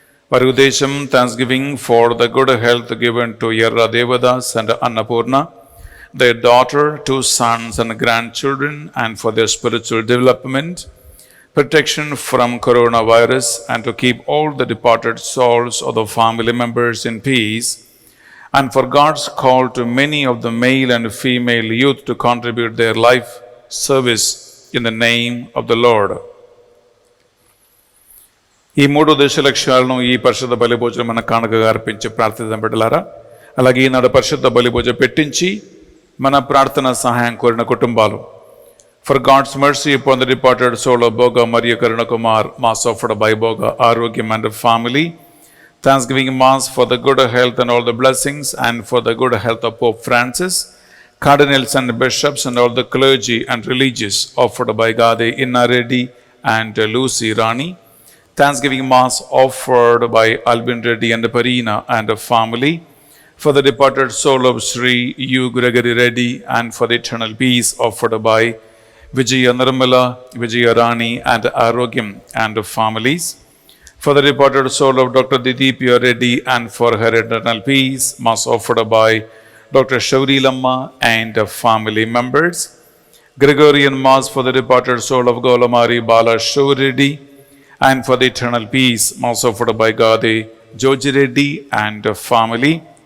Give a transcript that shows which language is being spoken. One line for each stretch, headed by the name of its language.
English: Varudesham, thanksgiving for the good health given to Yerra Devadas and Annapurna, their daughter, 2 sons and grandchildren, and for their spiritual development, protection from coronavirus, and to keep all the departed souls of the family members in peace, and for God's call to many of the male and female youth to contribute their life service in the name of the Lord.
Telugu: ఈ 3 దశలక్ష్యాలను ఈ పరిశుద్ధ బలిభోజనం మన కానుకగా అర్పించి ప్రార్థిద్దాం బిడ్డలారా. అలాగే ఈనాడు పరిశుద్ధ బలిభోజనం పెట్టించి మన ప్రార్థన సహాయం కోరిన కుటుంబాలు,
English: For God's mercy upon the departed soul of Boga మరియు Karuna Kumar, mass offered by Boga Arogyam and family, thanksgiving mass for the good health and all the blessings and for the good health of Pope Francis, cardinals and bishops and all the clergy and religious offered by Gade Inna Reddy and Lucy Rani, Thanksgiving Mass offered by Albin Reddy and Parina and the family, for the departed soul of Sri U. Gregory Reddy and for the eternal peace offered by Vijaya Nirmala, Vijaya Rani and Arogyam and the families, for the departed soul of Dr. Didipya Reddy and for her eternal peace, Mass offered by Dr. Shauri Lamma and family members. Gregorian Mass for the departed soul of Golamari Bala Shaureddy, and for the eternal peace, Mass offered by Gade Joji Reddy and family.